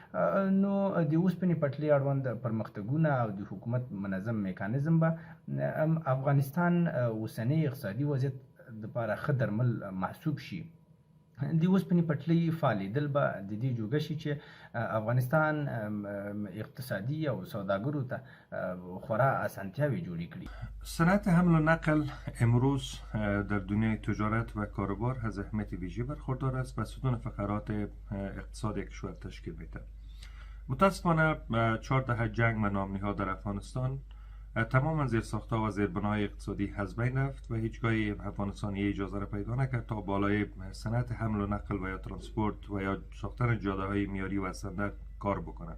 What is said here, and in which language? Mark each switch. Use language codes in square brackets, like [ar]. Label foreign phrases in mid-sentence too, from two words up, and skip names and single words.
[ps] نو د اوسپنې پټلۍ اړوند پرمختګونه او د حکومت منظم میکانیزم به افغانستان اوسنی اقتصادي وضعیت دپاره ښه درمل محسوب شي. د اوسپنې پټلۍ فعالېدل به د دې جوګه شي چې افغانستان اقتصادي او سوداګرو ته خورا اسانتیاوې جوړې کړي. [fa] صنعت حمل و نقل امروز در دنیای تجارت و کاروبار از اهمیت ویژه برخوردار است و ستون فقرات اقتصاد کشور تشکیل می‌دهد. متاسفانه 4 دهه جنگ و ناامنی‌ها در افغانستان تماما زیرساخت‌ها و زیربناهای اقتصادی از بین رفت و هیچگاه افغانستان اجازه را پیدا نکرد تا بالای صنعت حمل و نقل و یا ترانسپورت و یا ساختن جاده‌های معیاری و استاندارد کار بکنند.